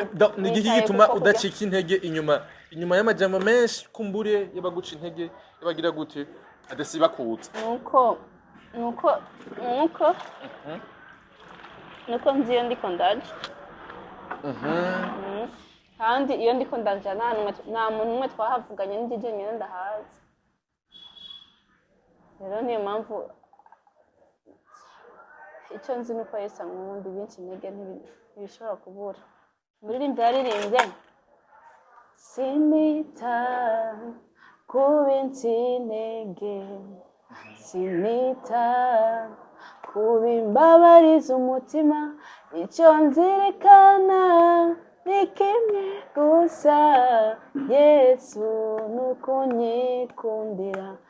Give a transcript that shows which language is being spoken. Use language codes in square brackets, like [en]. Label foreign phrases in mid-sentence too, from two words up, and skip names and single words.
[rn] Ni iki gituma udacika intege inyuma y'amajambo menshi kumbure yabaguca intege yabagira gute adasiba kuza. Nuko nzi iyo ndiko ndaje. Kandi iyo ndiko ndaje nta muntu umwe twahavuganye n'igije nyine ndahazi. Rero niyo mpamvu icyo nzi nuko Yesu ankunda benshi intege ntibishobora kubura. Umuririmbyi yaririmbye sinita kubinsi intege sinita kubimbabariza umutima icyo nzirikana ni kimwe gusa Yesu nuko nyikundira